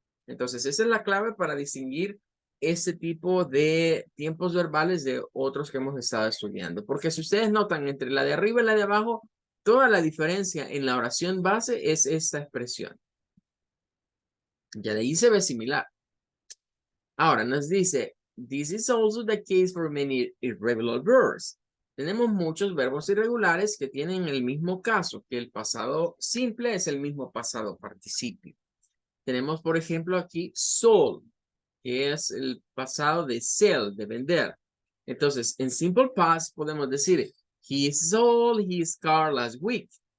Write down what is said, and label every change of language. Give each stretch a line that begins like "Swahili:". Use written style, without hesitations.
Spanish: Entonces, esa es la clave para distinguir este tipo de tiempos verbales de otros que hemos estado estudiando. Porque si ustedes notan entre la de arriba y la de abajo, toda la diferencia en la oración base es esta expresión. Ya de ahí se ve similar. Ahora nos dice,
English: this is also the case for many irregular verbs.
Spanish: Tenemos muchos verbos irregulares que tienen el mismo caso, que el pasado simple es el mismo pasado participio. Tenemos, por ejemplo, aquí sold, que es el pasado de sell, de vender. Entonces, en simple past podemos decir,
English: he sold his car last week.